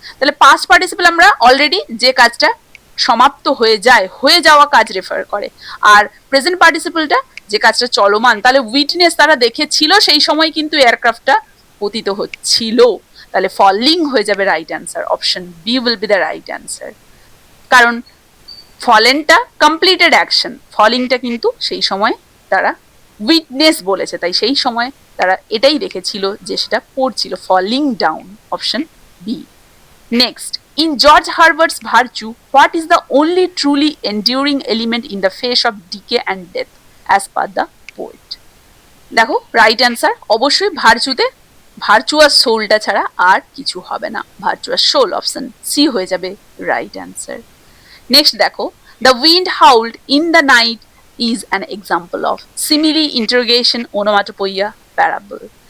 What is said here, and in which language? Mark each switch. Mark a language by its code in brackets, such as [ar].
[bn] তাহলে past participle আমরা already যে কাজটা সমাপ্ত হয়ে যায়, হয়ে যাওয়া কাজ রেফার করে, আর প্রেজেন্ট পার্টিসিপলটা যে কাজটা চলমান, তাহলে উইটনেস তারা দেখেছিল সেই সময় কিন্তু এয়ারক্রাফটটা পতিত হচ্ছিল, তাহলে ফলিং হয়ে যাবে right answer, [en] Option B will be the right answer. [bn] কারণ ফলেনটা কমপ্লিটেড অ্যাকশন, ফলিংটা কিন্তু সেই সময় তারা উইটনেস বলেছে, তাই সেই সময় তারা এটাই দেখেছিল যে সেটা পড়ছিল, falling down, option B. [en] Next, in George Herbert's Virtue, what is the only truly enduring element in the face of decay and death as per the poet? [bn] দেখো রাইট অ্যান্সার অবশ্যই ভার্চুতে ভার্চুয়াস সোলটা ছাড়া আর কিছু হবে না, ভার্চুয়াস সোল, অপশন সি হয়ে যাবে right answer. [en] Next দেখো, the wind howled in the night is an example of simile, interrogation, onomatopoeia, parable.